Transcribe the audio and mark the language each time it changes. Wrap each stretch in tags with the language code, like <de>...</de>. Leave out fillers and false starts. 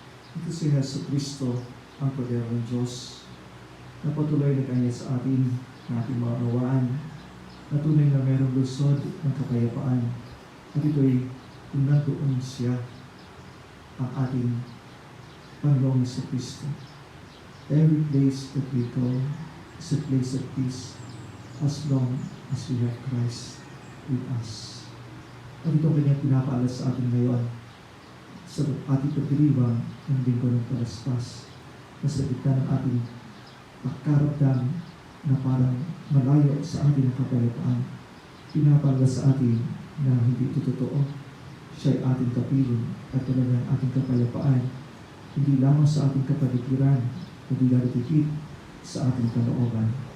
<tl>Ito si Yesu Kristo, ang Kordero ng Diyos, na patuloy na kanya sa atin na ating maunawaan na tunay na mayroong lusod ng kapayapaan. At ito'y kung nandoon siya, ang ating Panginoong Kristo.</tl> <en>Every place that we go is a place of peace as long as we have Christ with us.</en> <tl>At ito kanyang pinapaalas sa atin ngayon sa ating pagdiriwang ng linggo ng Palaspas na sa gitna ng ating pagkaramdam na parang malayo sa ating kapayapaan. Pinapaalas sa atin na hindi ito totoo. Siya'y ating kapiling at talagang ating kapayapaan, hindi lamang sa ating kapaligiran, kundi lalo higit sa ating kalooban.</tl>